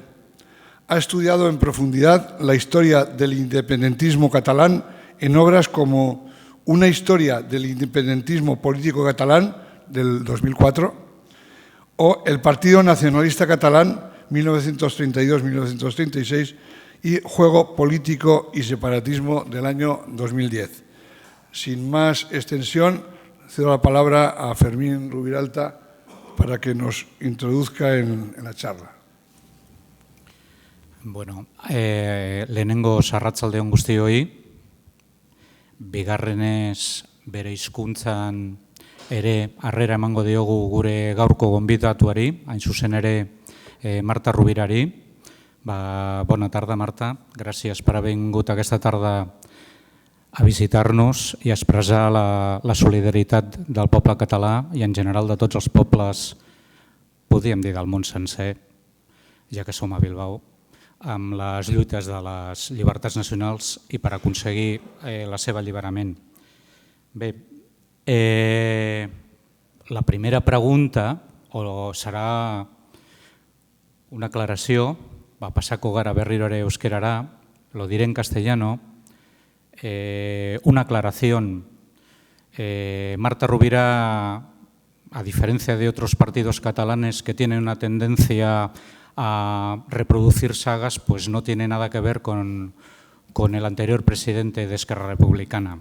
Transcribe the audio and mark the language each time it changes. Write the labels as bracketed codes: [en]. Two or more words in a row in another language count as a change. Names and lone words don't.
[es] Ha estudiado en profundidad la historia del independentismo catalán en obras como Una historia del independentismo político catalán, del 2004, o El Partido Nacionalista Catalán, 1932-1936, y Juego Político y Separatismo, del año 2010. Sin más extensión, cedo la palabra a Fermín Rubiralta para que nos introduzca en la charla. [eu] Bueno, lehenengo arratsaldeon guztioi, bigarrenez bere hizkuntzan ere harrera emango diogu gure gaurko gonbidatuari, hain zuzen ere Marta Rubirari. [ca] Bona tarda, Marta. Gracias per haver vingut aquesta tarda a visitar-nos i a expressar la solidaritat del poble català i en general de tots els pobles, podríem dir del món sencer, ja que som a Bilbao, amb les lluites de les llibertats nacionals i per aconseguir el seu alliberament. Bé, la primera pregunta serà una aclaració, [eu] va pasako gara berriro ere euskerara, [es] lo diré en castellano, una aclaración. Marta Rovira, a diferencia de otros partidos catalanes que tienen una tendencia a reproducir sagas, pues no tiene nada que ver con el anterior presidente de Esquerra Republicana.